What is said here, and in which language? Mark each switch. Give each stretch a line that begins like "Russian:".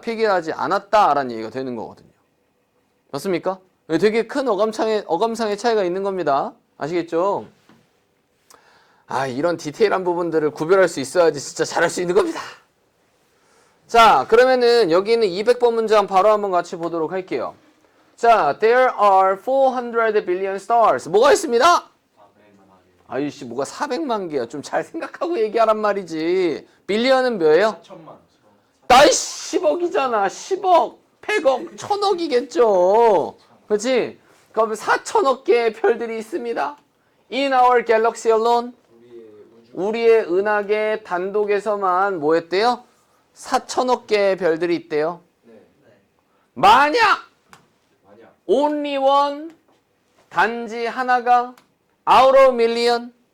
Korean: 필기를 하지 않았다라는 얘기가 되는 거거든요. 맞습니까? 되게 큰 어감상의 차이가 있는 겁니다. 아시겠죠? 아, 이런 디테일한 부분들을 구별할 수 있어야지 진짜 잘할 수 있는 겁니다. 자, 그러면은 여기 있는 200번 문장 바로 한번 같이 보도록 할게요.
English: 자, there are 400 billion stars.
Korean: 뭐가 있습니다? 아이씨, 뭐가 400만 개야. 좀 잘 생각하고 얘기하란 말이지. 빌리언은 뭐예요? 4천만. 나이 10억이잖아. 10억, 100억, 1000억이겠죠. 그렇지? 그럼 4천억 개의 별들이 있습니다.
English: In our galaxy alone.
Korean: 우리의 은하계 단독에서만 뭐 했대요? 4천억 개의 별들이 있대요. 네. 만약 만약
English: only one,
Korean: 단지 하나가
English: out of million,